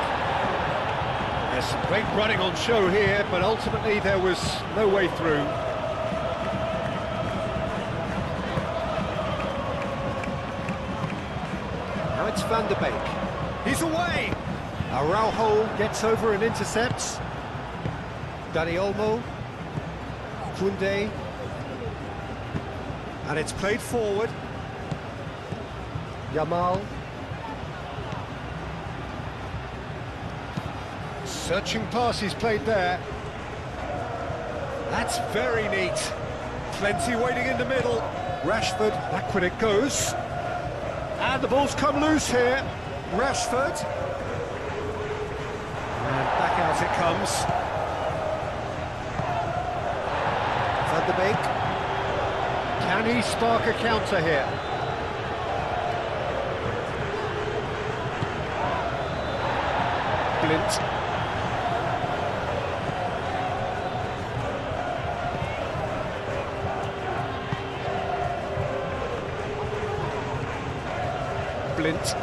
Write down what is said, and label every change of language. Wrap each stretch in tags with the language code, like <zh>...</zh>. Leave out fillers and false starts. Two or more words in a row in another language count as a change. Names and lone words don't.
<en>There's some great running on show here, but ultimately there was no way through. Now it's Van de Beek. He's away! Araujo gets over and intercepts. Dani Olmo. Koundé. And it's played forward. Yamal. Searching pass he's played there. That's very neat. Plenty waiting in the middle. Rashford, back when it goes. And the ball's come loose here. Rashford. And back out it comes. Van de Beek. Can he spark a counter here? Blint. Blint.</en>